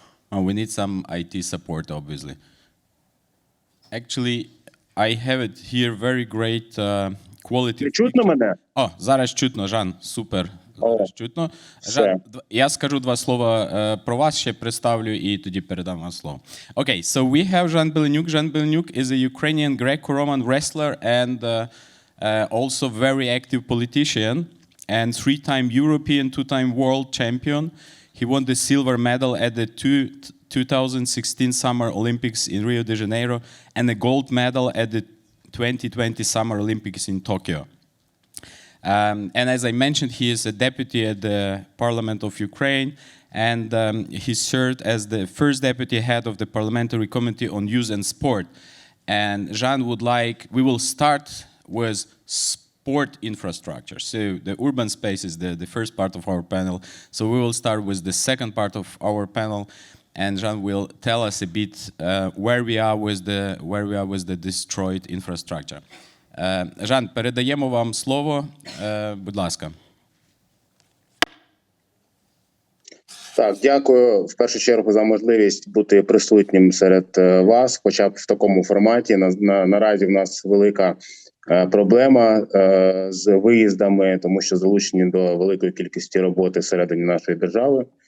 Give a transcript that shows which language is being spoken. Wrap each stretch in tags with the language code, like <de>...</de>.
<en>We need some IT support, obviously. Actually, I have it here very great quality.</en> <uk>Чутно мене? О, зараз чутно, Жан, супер. Зараз чутно. Жан, я скажу два слова про вас, ще представлю і тоді передам вам слово.</uk> <en>Okay, so we have Zhan Beleniuk. Zhan Beleniuk is a Ukrainian Greco-Roman wrestler and also very active politician and 3-time European, 2-time world champion. He won the silver medal at the 2016 Summer Olympics in Rio de Janeiro and a gold medal at the 2020 Summer Olympics in Tokyo. And as I mentioned, he is a deputy at the Parliament of Ukraine, and he served as the first deputy head of the Parliamentary Committee on Youth and Sport. And Zhan would like, we will start with sport infrastructure. So the urban space is the first part of our panel. So we will start with the second part of our panel, and Zhan will tell us a bit where we are with the destroyed infrastructure.</en> <uk>Жан, передаємо вам слово. Будь ласка. Так, дякую в першу чергу за можливість бути присутнім серед вас, хоча б в такому форматі. Наразі в нас велика проблема з виїздами, тому що залучені до великої кількості роботи всередині нашої держави.</uk>